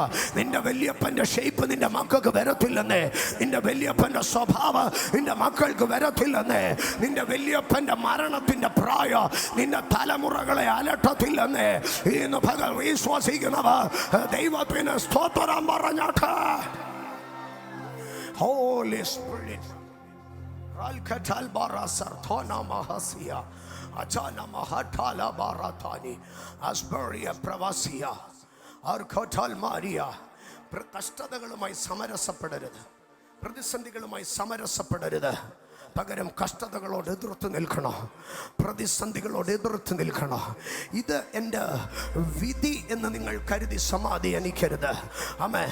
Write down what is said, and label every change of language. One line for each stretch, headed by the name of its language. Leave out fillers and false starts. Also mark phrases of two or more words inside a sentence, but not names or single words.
Malayalam: നിന്റെ വലിയപ്പന്റെ ഷേപ്പ് നിന്റെ മക്കൾക്ക് വരത്തില്ലെന്നേ. നിന്റെ വലിയപ്പന്റെ സ്വഭാവം നിന്റെ മക്കൾക്ക് വരത്തില്ലെന്നേ. നിന്റെ വലിയപ്പന്റെ മരണത്തിന്റെ പ്രായം നിന്റെ തലമുറകളെ അലട്ടത്തില്ലെന്നേ. ഇന്ന് പകൽ വിശ്വസിക്കുന്നവർ ദൈവത്തിന് സ്തോത്രം പറഞ്ഞാട്ടെ.
English: Holy Spirit, Ralkatal Barasartona Mahasia, Achana Mahatala Baratani, Asburia Pravasia, Arkotal Maria,
Malayalam: കഷ്ടതകളുമായി സമരസപ്പെടരുത്, പ്രതിസന്ധികളുമായി സമരസപ്പെടരുത്. പകരം കഷ്ടതകളോട് എതിർത്ത് നിൽക്കണം, പ്രതിസന്ധികളോട് എതിർത്ത് നിൽക്കണം. ഇത് എൻ്റെ വിധി എന്ന് നിങ്ങൾ കരുതി സമാധാനിക്കരുത്. ആമേൻ.